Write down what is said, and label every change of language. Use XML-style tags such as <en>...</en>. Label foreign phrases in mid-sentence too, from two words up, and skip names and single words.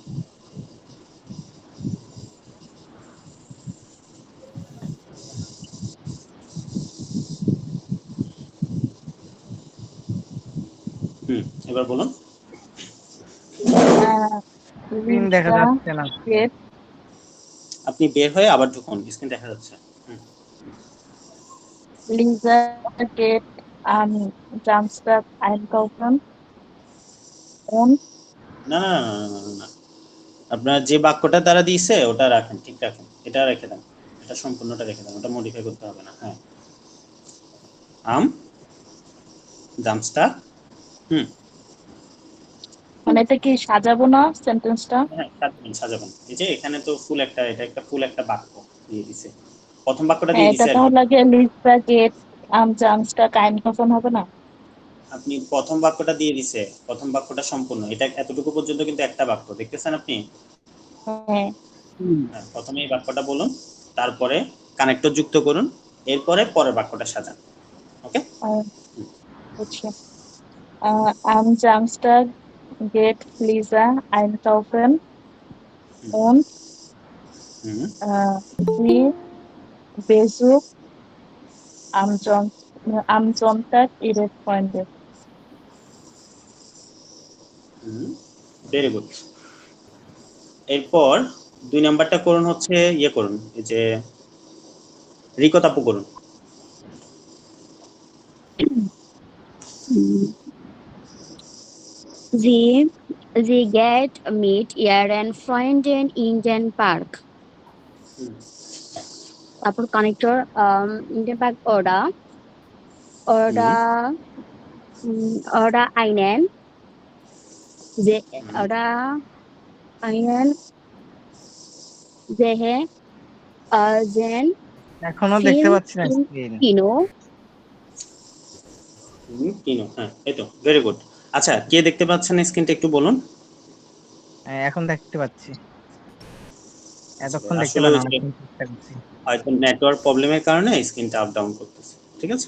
<bn>এবার বলুন। স্ক্রিন দেখা Lisa যাচ্ছে না। geht আপনি বের হয়ে আবার ঢুকুন, স্ক্রিন দেখা যাচ্ছে।</bn> <de>Lisa geht am Samstag einkaufen und</de> <bn>না না না না, না, না, না। আপনার যে বাক্যটা তারা দিয়েছে ওটা রাখেন, ঠিক রাখেন, এটা রেখে দেন, এটা সম্পূর্ণটা রেখে দেন, ওটা মডিফাই করতে হবে না। হ্যাঁ, আম জামস্টার, মানে এটা কি সাজাবো না সেন্টেন্সটা? হ্যাঁ সাজাবেন। এই যে এখানে তো ফুল একটা, এটা একটা ফুল একটা বাক্য দিয়ে দিছে, প্রথম বাক্যটা দিয়ে এটা দিছে। তাহলে আগে</bn> <de>Lisa geht am Samstag einkaufen</de> <bn>হবে না? আপনি প্রথম বাক্যটা দিয়ে দিছে, প্রথম বাক্যটা সম্পূর্ণ, এটা এতটুকু পর্যন্ত কিন্তু একটা বাক্য দেখতেছেন আপনি। হ্যাঁ। হ্যাঁ, প্রথমে এই বাক্যটা বলুন, তারপরে কানেক্টর যুক্ত করুন, এরপরে পরের বাক্যটা সাজান। ওকে, বুঝছি।</bn> <de>Am Samstag geht Lisa einkaufen und sie besucht am Sonntag ihre Freunde.</de> <bn>ভেরি গুড। এরপর 2 নাম্বারটা করুন হচ্ছে ইয়ে করুন, এই যে রিকত আপু করুন।</bn> <de>Sie geht mit ihren Freunden in den Park.</de> <bn>তারপর কানেক্টর</bn> <de>in den Park oder einen sehen</de> <bn>এখনো দেখতে Film পাচ্ছি না im স্ক্রিন। Kino. কিনো, হ্যাঁ এই তো, ভেরি গুড। আচ্ছা, কে দেখতে পাচ্ছেন স্ক্রিনটা একটু বলুন। এখন দেখতে পাচ্ছি, এতক্ষণ দেখতে আসলে পাচ্ছি ওই না, যে অনেকক্ষণ চেষ্টা করছি। হয়তো নেটওয়ার্ক প্রবলেমের কারণে স্ক্রিনটা আপ ডাউন করতেছে, ঠিক আছে।</bn>